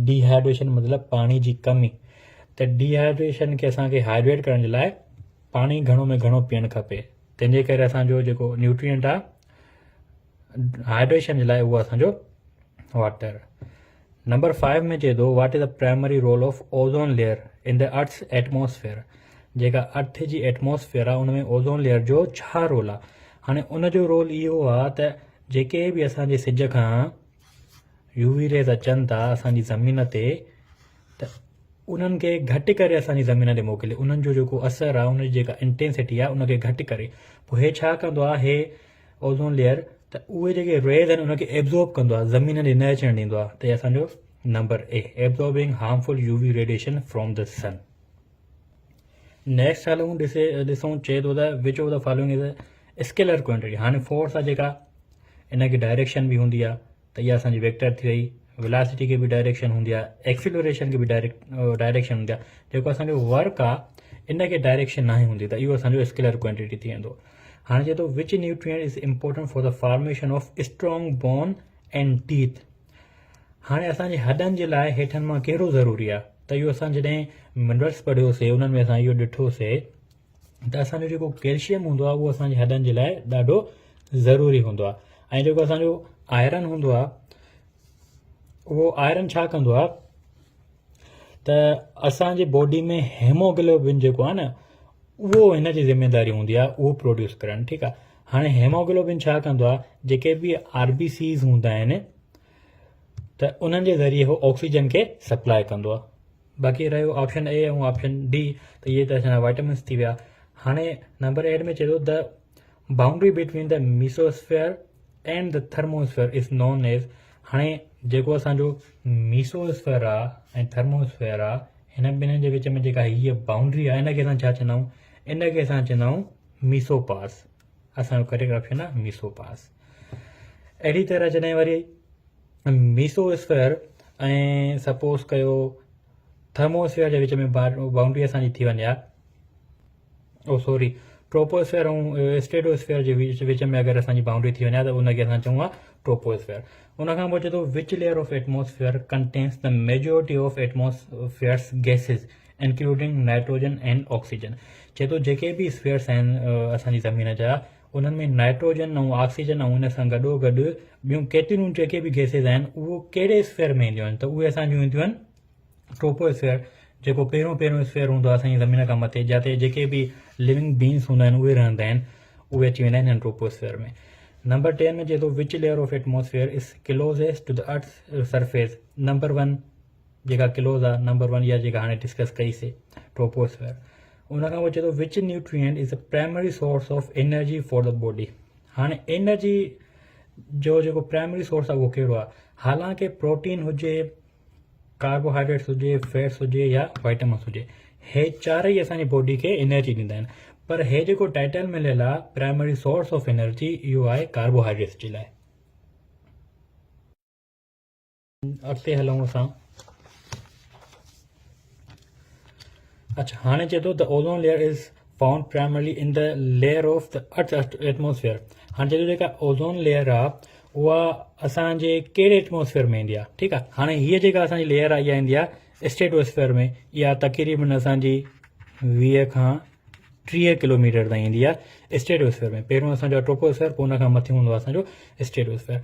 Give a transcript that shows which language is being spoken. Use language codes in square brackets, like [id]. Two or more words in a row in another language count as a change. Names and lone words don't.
[sd] डिहाइड्रेशन मतिलबु पाणी जी कमी। त डिहाइड्रेशन खे असांखे हाइड्रेट करण जे लाइ पाणी घणो में घणो पीअणु खपे। तंहिंजे करे असांजो जेको न्यूट्रिएंट आहे हाइड्रेशन जे लाइ, उहो असांजो वाटर। नंबर 5 में चए थो, [en] what is the primary role of ozone layer in the earth's atmosphere. [sd] जेका अर्थ जी एटमॉस्फेयर आहे उन में [en] ozone layer [sd] जो छा रोल आहे? हाणे उन जो रोल इहो आहे त जेके बि असांजे सिज खां [en] UV rays [sd] अचनि था असांजी ज़मीन ते त उन्हनि खे घटि करे असांजी ज़मीन ते मोकिले, उन्हनि जो जेको असरु आहे, उनजी जेका इंटेंसिटी आहे उनखे घटि करे पोइ हे छा कंदो आहे, हे [en] ozone layer [sd] त उहे जेके रेज़ आहिनि उनखे एब्ज़ॉर्ब कंदो आहे, ज़मीन ते न अचणु ॾींदो आहे। त हे असांजो नंबर ए, [en] absorbing harmful UV radiation from the sun. [sd] नेक्स्ट हलूं ॾिसूं चए थो त [en] which of the following is scalar quantity. [sd] हाणे फोर्स आहे जेका इनखे डायरेक्शन बि हूंदी आहे, त इहा असांजी वेक्टर थी वई। वेलासिटी खे बि डायरेक्शन हूंदी आहे, एक्सीलरेशन खे बि डायरेक्शन हूंदी आहे। जेको असांजो वर्क आहे इनखे डायरेक्शन न हूंदी, त इहो असांजो [en] scalar quantity [sd] थी वेंदो। हाणे चए थो [en] which nutrient is important for the formation of strong bone and teeth. [sd] हाणे असांजे हॾनि जे लाइ हेठनि मां कहिड़ो ज़रूरी आहे, त इहो असां जॾहिं मिनरल्स पढ़ियोसीं उन्हनि में असां इहो ॾिठोसीं त असांजो जेको कैल्शियम हूंदो आहे उहो असांजे हॾनि जे लाइ ॾाढो ज़रूरी हूंदो आहे। ऐं जेको असांजो आयरन हूंदो आहे उहो आयरन छा कंदो आहे त असांजे बॉडी में हेमोग्लोबिन जेको आहे न उहो हिन जी ज़िम्मेदारी हूंदी आहे उहो प्रोड्यूस करणु। ठीकु आहे, हाणे हेमोग्लोबिन छा कंदो आहे, जेके बि RBCs हूंदा आहिनि त उन्हनि जे ज़रिए उहो ऑक्सीजन खे सप्लाई कंदो आहे। बाक़ी रहियो [en] option A [sd] ऐं [en] option D, [sd] त इहे त असांजा वाइटामिन्स थी विया। हाणे नंबर 8 में चए थो [en] the boundary between the mesosphere and the thermosphere is known as. [sd] हाणे जेको असांजो मीसोस्फेयर आहे ऐं थर्मोस्फेयर आहे, हिन ॿिन्हिनि जे विच में जेका हीअ बाउंड्री आहे इनखे असां छा चवंदा आहियूं, इनखे असां चवंदा आहियूं मीसोपास। असांजो [en] correct option [sd] आहे मीसोपास। अहिड़ी तरह जॾहिं वरी मीसोस्फेयर ऐं सपोज़ कयो थर्मोस्फेयर जे विच में बाउंड्री असांजी थी वञे, ट्रोपोस्फेयर ऐं स्ट्रेटोस्फेयर जे विच में अगरि असांजी बाउंड्री थी वञे त उनखे असां चऊं आहे ट्रोपोस्फेयर। उनखां पोइ चए थो [en] which layer of atmosphere contains the majority of atmosphere's gases including nitrogen and oxygen. [sd] चए थो जेके बि स्फेयर्स आहिनि असांजी ज़मीन जा उन्हनि में नाइट्रोजन ऐं ऑक्सीजन ऐं उन सां गॾो गॾु ॿियूं केतिरियूं जेके बि गैसिस आहिनि उहो कहिड़े स्फेयर में ईंदियूं आहिनि, त उहे असांजूं ईंदियूं आहिनि ट्रोपोस्फेयर। जेको पहिरियों स्फेयर हूंदो आहे असांजी ज़मीन खां मथे, जिते जेके बि [en] living beings [sd] हूंदा आहिनि उहे रहंदा आहिनि, उहे अची वेंदा आहिनि ट्रोपोस्फेयर में। नंबर 10 में चए थो [en] which layer of atmosphere is closest to the earth surface. [sd] नंबर 1 जेका क्लोज आहे, नंबर 1 इहा जेका हाणे डिस्कस कईसीं ट्रोपोस्फेयर। उनखां पोइ चए थो [en] which nutrient is a primary source of energy for the body. [sd] हाणे एनर्जी जो जेको [en] primary source [sd] आहे उहो कहिड़ो आहे, हालांकि प्रोटीन हुजे, कार्बोहाइड्रेट्स हुजे, फैट्स हुजे या वाइटामिन्स हुजे, हे चारई असांजी बॉडी खे एनर्जी ॾींदा आहिनि। पर हे जेको टाइटल मिलियल आहे [en] primary source of energy, [sd] इहो आहे कार्बोहाइड्रेट्स जे लाइ। अॻिते हलूं असां। अच्छा, हाणे चए थो [en] the ozone layer is found primarily in the layer of the earth atmosphere. [sd] हाणे चए थो जेका [en] ozone layer [sd] आहे उहा असांजे कहिड़े एटमोस्फेयर में ईंदी आहे। ठीकु आहे, हाणे हीअ जेका असांजी लेयर आहे इहा ईंदी आहे स्ट्रेटोस्फेयर में। इहा तक़रीबन असांजी 20 खां 30 किलोमीटर ताईं ईंदी आहे स्ट्रेटोस्फेयर में। पहिरियों असांजो ट्रोपोस्फेयर, पोइ हुन खां मथे हूंदो आहे असांजो स्ट्रेटोस्फेयर।